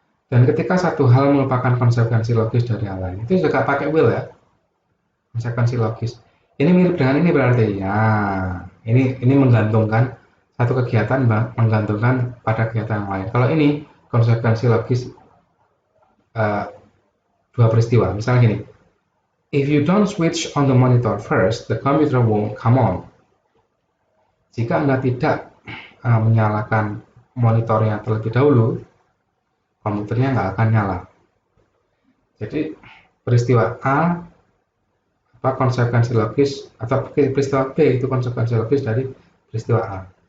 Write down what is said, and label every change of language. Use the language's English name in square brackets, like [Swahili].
[Indonesian] Dan ketika satu hal merupakan konsekuensi logis dari hal lain, itu juga pakai will ya. Konsekuensi logis. Ini mirip dengan ini berarti. Ya, ini menggantungkan satu kegiatan menggantungkan pada kegiatan yang lain. Kalau ini konsekuensi logis uh, dua peristiwa. Misalnya gini, [English] if you don't switch on the monitor first, the computer won't come on. [Indonesian] Jika Anda tidak menyalakan monitornya terlebih dahulu, komputernya nggak akan nyala. Jadi peristiwa A konsekuensi logis atau peristiwa B itu konsekuensi logis dari peristiwa A.